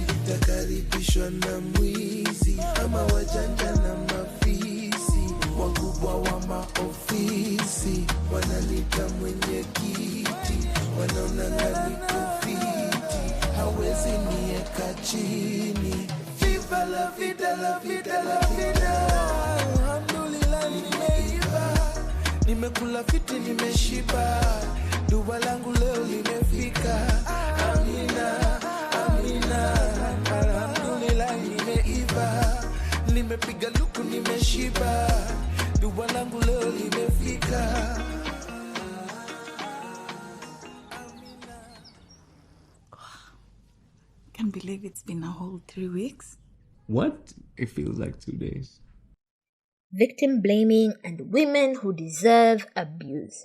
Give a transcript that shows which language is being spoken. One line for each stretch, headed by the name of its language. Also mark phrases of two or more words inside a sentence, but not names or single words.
Swahili: Takaribishwa na mwizi ama wajanja na mafisi. Wakubwa wa maofisi wanalita mwenye kiti. Wanaonanga niko fiti, hawezi nieka chini.
Spanish: Viva la vida, la vida, la vida.
Swahili: Alhamdulillah nimeiva, nimekula fiti nimeshiba. Dua langu leo limefika. Amina, amina. Alhamdulillah nimeiva, nimepiga luku nimeshiba. Dua langu leo limefika.
English: Can't believe it's been a whole 3 weeks. What? It feels like 2 days. Victim blaming and women who deserve abuse.